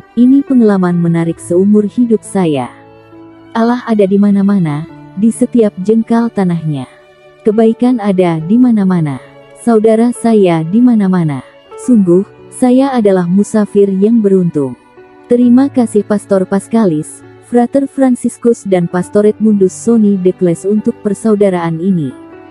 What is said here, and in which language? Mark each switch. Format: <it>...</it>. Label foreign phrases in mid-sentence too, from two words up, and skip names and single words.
<id>Ini pengalaman menarik seumur hidup saya. Allah ada di mana-mana, di setiap jengkal tanahnya. Kebaikan ada di mana-mana. Saudara saya di mana-mana. Sungguh, saya adalah musafir yang beruntung. Terima kasih Pastor Pascalis, Frater Franciscus dan Pastoret Mundus Sony de Kles untuk persaudaraan ini.</id>